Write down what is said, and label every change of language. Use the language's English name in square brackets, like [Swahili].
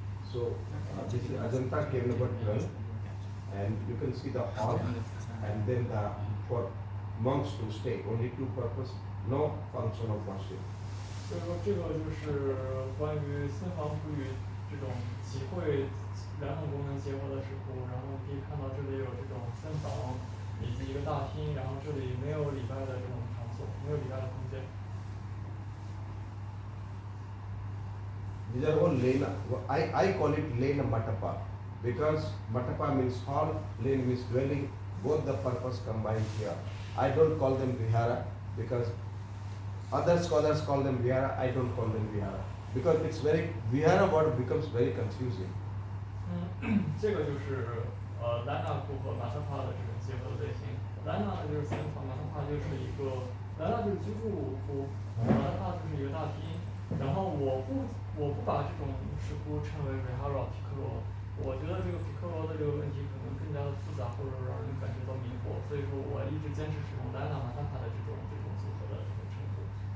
[English] So this is Ajanta cave number 12, and you can see the hall, and then for monks to stay, only two purpose, no function of worship. [Chinese] 所以说，这个就是关于僧房窟与这种集会两种功能结合的石窟。然后你可以看到这里有这种僧房以及一个大厅，然后这里没有礼拜的这种场所，没有礼拜的空间。 [English] These are all lena. I call it lena matapa because matapa means hall, lane means dwelling. Both the purpose combined here. I don't call them vihara because other scholars call them vihara. I don't call them vihara because vihara word becomes very confusing. [Chinese] 这个就是莱纳窟和马特帕的这种结合的类型。莱纳呢就是僧房，马特帕就是一个莱纳就是居住窟，马特帕就是一个大厅。然后我不把这种石窟称为维哈罗皮克罗，我觉得这个皮克罗的这个问题可能更加的复杂，或者让人感觉到迷惑，所以说我一直坚持使用莱纳马塔帕的这种组合的这种称呼。